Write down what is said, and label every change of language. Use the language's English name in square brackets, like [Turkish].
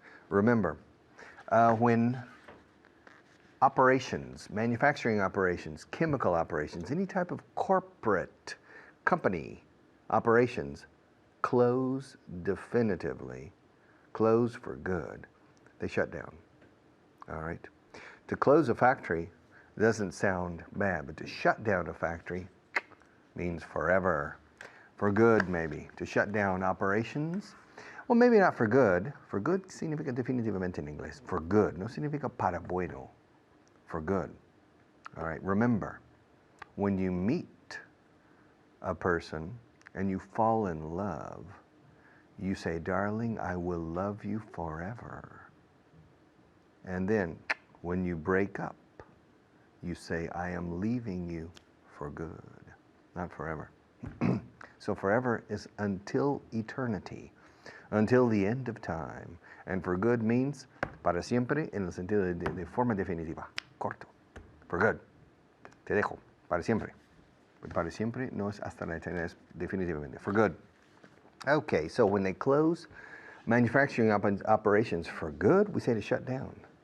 [English] Remember, when operations, manufacturing operations, chemical operations, any type of corporate company operations close definitively, close for good, they shut down. All right? To close a factory doesn't sound bad, but to shut down a factory means forever. For good, maybe. To shut down operations, well, maybe not for good. [Spanish] For good significa definitivamente en inglés. [English] For good. [Spanish] No significa para bueno. [English] For good. All right? Remember, when you meet a person and you fall in love, you say, darling, I will love you forever. And then, when you break up, you say, I am leaving you for good, not forever. So forever is until eternity, until the end of time. And for good means [Spanish] para siempre en el sentido de forma definitiva, corto. For good. Te dejo, para siempre. But para siempre no es hasta la eternidad, es definitivamente. [English] For good. Okay, so when they close manufacturing operations for good, we say to shut down.